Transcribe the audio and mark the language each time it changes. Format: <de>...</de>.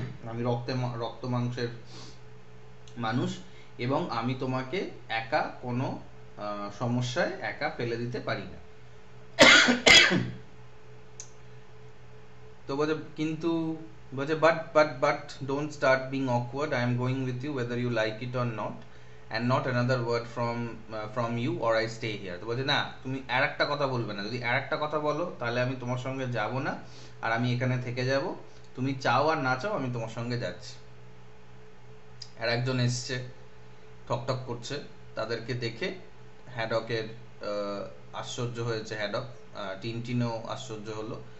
<bn>আমি রক্ত মাংসের মানুষ, এবং আমি তোমাকে একা কোনো সমস্যায় একা ফেলে দিতে পারি না। তো বলছে কিন্তু বলছে</bn> <en>But don't start being awkward, I am going with you whether you like it or not, and not another word from you or I stay here.</en> <bn>তো বলছে না তুমি আর একটা কথা বলবে না, যদি আর একটা কথা বলো তাহলে আমি তোমার সঙ্গে যাব না, আর আমি এখানে থেকে যাব, তুমি চাও আর না চাও আমি তোমার সঙ্গে যাচ্ছি। আর একজন এসছে ঠকঠক করছে, তাদেরকে দেখে হ্যাডকের আশ্চর্য হয়েছে, হ্যাডক টিনটিনও আশ্চর্য হলো।</bn>